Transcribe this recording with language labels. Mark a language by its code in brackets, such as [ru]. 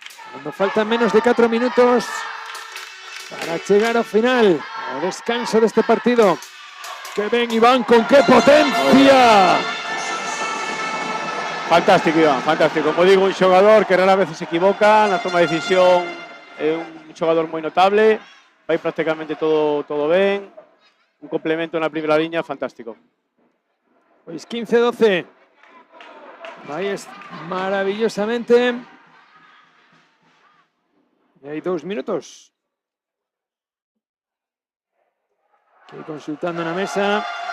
[es] Cuando faltan menos de 4 minutos para llegar al final, al descanso de este partido. [gl] Que ven Iván, con qué potencia. Fantástico, Iván, fantástico. Como digo, un xogador que rara vez se equivoca na toma de decisión, é un xogador moi notable, vai prácticamente todo ben, un complemento na primeira liña fantástico. [es] Pues 15-12. Ahí es maravillosamente. Y hay 2 minutos. Aquí consultando en la mesa.